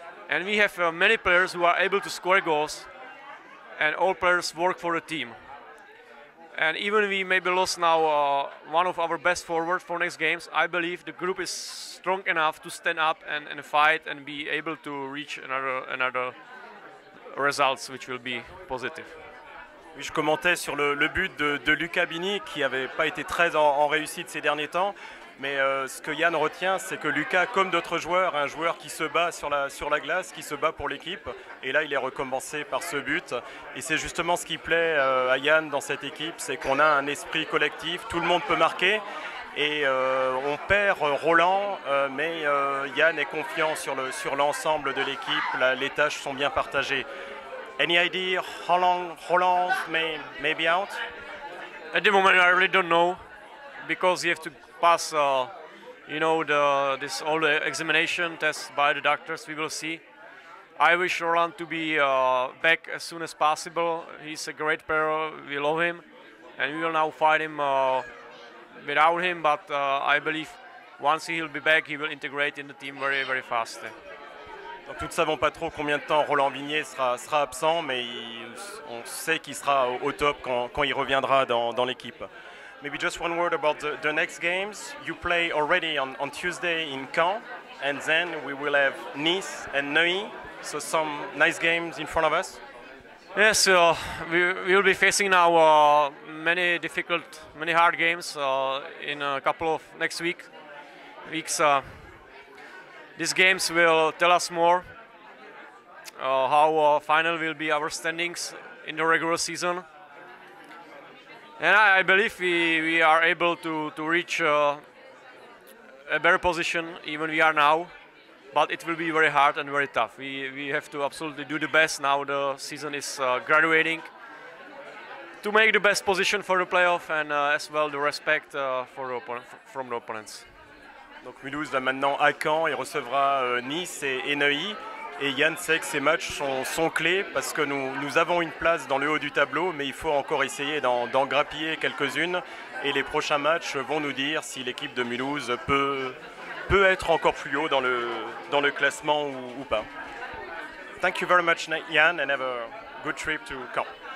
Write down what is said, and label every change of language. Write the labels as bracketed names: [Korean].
[English] And we have many players who are able to score goals, and all players work for the team. And even we maybe lost now one of our best forwards for next games, I believe the group is strong enough to stand up and fight and be able to reach another results which will be positive. [French] Oui, je commentais sur le but de Luca Bini qui n'avait pas été très en réussite ces derniers temps. Mais ce que Yann retient, c'est que Luca, comme d'autres joueurs, un joueur qui se bat sur la glace, qui se bat pour l'équipe. Et là, il est récompensé par ce but. Et c'est justement ce qui plaît à Yann dans cette équipe, c'est qu'on a un esprit collectif, tout le monde peut marquer. Et on perd Roland, mais Yann est confiant sur l'ensemble de l'équipe. Les tâches sont bien partagées. [English] Any idea how long Roland may be out? At the moment, I really don't know, because you have to pass, you know, all the examination tests by the doctors. We will see. I wish Roland to be back as soon as possible. He's a great player. We love him, and we will now fight him without him. But I believe once he'll be back, he will integrate in the team very, very fast. [French] Donc nous ne savons pas trop combien de temps Roland Vignier sera absent, mais on sait qu'il sera au top quand il reviendra dans l'équipe. [English] Maybe just one word about the next games. You play already on Tuesday in Caen, and then we will have Nice and Neuilly, so some nice games in front of us. Yes, we will be facing now many hard games in a couple of next weeks. These games will tell us more how final will be our standings in the regular season. And I believe we are able to reach a better position even we are now, but it will be very hard and very tough. We have to absolutely do the best now. The season is graduating, to make the best position for the playoff and as well the respect from the opponents. [French] Donc Mulhouse va maintenant à Caen et recevra Nice et Neuilly. Et Yann sait que ces matchs sont clés parce que nous avons une place dans le haut du tableau, mais il faut encore essayer d'en grappiller quelques-unes. Et les prochains matchs vont nous dire si l'équipe de Mulhouse peut être encore plus haut dans le classement ou pas. [English] Thank you very much, Yann, and have a good trip to Caen.